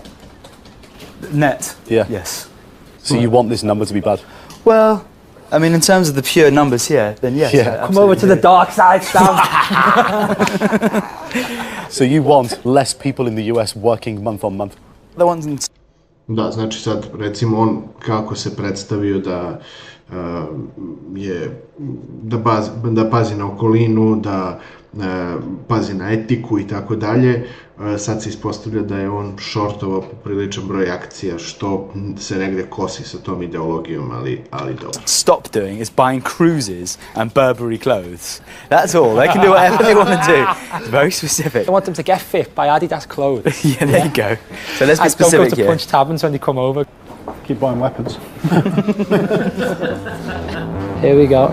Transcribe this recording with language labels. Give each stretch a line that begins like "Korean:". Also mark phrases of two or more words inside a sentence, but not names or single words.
English: Net? Yeah. Yes. So you want this number to be bad? Well, I mean, in terms of the pure numbers here, then yes. Yeah. Come over to the dark side, Sam. So you want less people in the US working month on month? The ones in...
Serbian: Da, znači sad, recimo on kako se predstavio da da pazi na okolinu, da pazi na etiku i tako dalje, sad se ispostavlja da je on shortovao popriličan broj akcija, što se negde kosi sa tom ideologijom, ali dobro.
English: Stop doing is buying cruises and Burberry clothes. That's all. They can do whatever they want to do. It's very specific. I want them to get fit by Adidas clothes. Yeah, there you go. So let's be specific don't go to Punch Taverns when they come over. Keep buying weapons. Here we go.